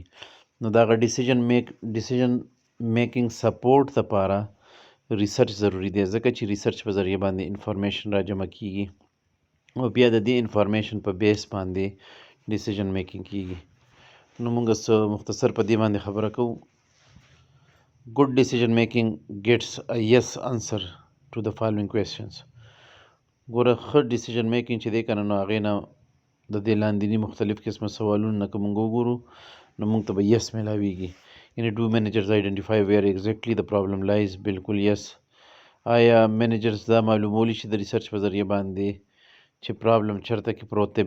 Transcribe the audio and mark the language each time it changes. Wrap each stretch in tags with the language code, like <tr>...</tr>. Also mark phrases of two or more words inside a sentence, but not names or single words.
<ps>نو د هغه</ps> <en>decision making</en> <ps>سپورټ دپاره ریسرچ ضروري دی، ځکه چې ریسرچ په ذریعه باندې انفارمیشن را جمع کیږي او بیا د دې انفارمیشن په بیس باندې</ps> <en>decision making</en> <ps>کیږي. نو موږ مختصر په دې باندې خبره کوو.</ps> <en>Good decision making gets a yes answer to the following questions.</en> <ps>ګوره ښه</ps> <en>decision making</en> <ps>چې دی که نه، نو هغې نه د دې لاندیني مختلف قسمه سوالونو نه که موږ وګورو نو موږ ته به یس میلاویږي.</ps> <en>یعنې do managers identify where exactly the problem lies.</en> <ps>بالکل یس. آیا مینیجرز دا معلومولی شي د ریسرچ په ذریعه باندې چې پرابلم چېرته کې پروت دی؟</ps>